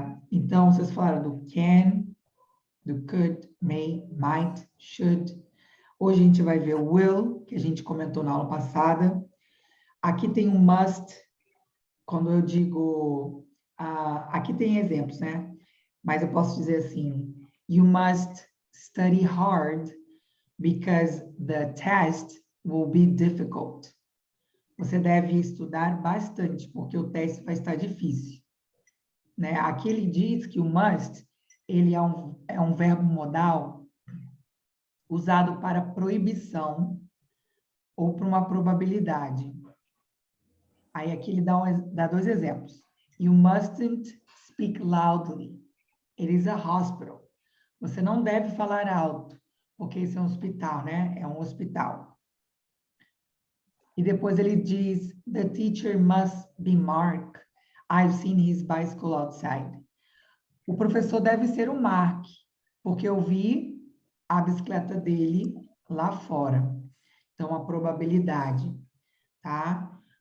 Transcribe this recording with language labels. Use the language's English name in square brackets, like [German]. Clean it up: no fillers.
[Portuguese] Então, vocês falaram do can, do could, may, might, should. Hoje a gente vai ver o will, que a gente comentou na aula passada. Aqui tem um must, quando eu digo... aqui tem exemplos, né? Mas eu posso dizer assim, [English] you must study hard because the test will be difficult. [Portuguese] Você deve estudar bastante, porque o teste vai estar difícil. Né? Aqui ele diz que o must, ele é um verbo modal usado para proibição ou para uma probabilidade. Aí aqui ele dá dois exemplos. [English] You mustn't speak loudly. It is a hospital. [Portuguese] Você não deve falar alto, porque isso é um hospital, né? É um hospital. E depois ele diz, [English] the teacher must be Mark. I've seen his bicycle outside. [Portuguese] O professor deve ser o Mark, porque eu vi a bicicleta dele lá fora. Então, a probabilidade, tá?